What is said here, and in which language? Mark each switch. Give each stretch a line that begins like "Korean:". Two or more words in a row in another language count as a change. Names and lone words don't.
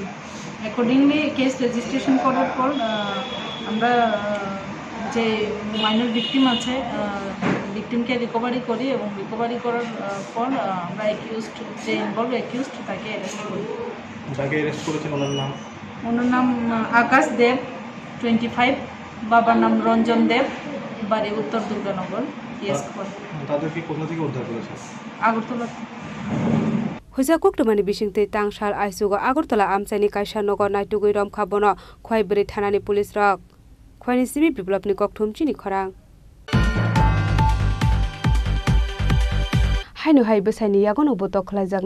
English: accordingly case registration
Bangla: করার পর আমরা যে
English: minor victim
Bangla: আছে
English: victimকে recovery
Bangla: করি এবং রিকভারি করার পর আমরা অ্যাকিউজড যে
English: involve accused
Bangla: তাকে অ্যারেস্ট করি। যাকে অ্যারেস্ট করেছেন ওনার নাম আকাশ দেব 25, বাবার নাম রঞ্জন দেব, বাড়ি উত্তর দুর্গানগর, তাদেরকে কোথা থেকে উদ্ধার করেছে? আগরতলা।
Turkic languages: Hoja koktomani bisingte tangsal aisugo Agartala amsaini kaisa nogor naitugui romkhabono khwaibri thanani police rok khwaini sibi biplopni kokthum Chini Khorang hainu hai besaini yagono botok khlaijakna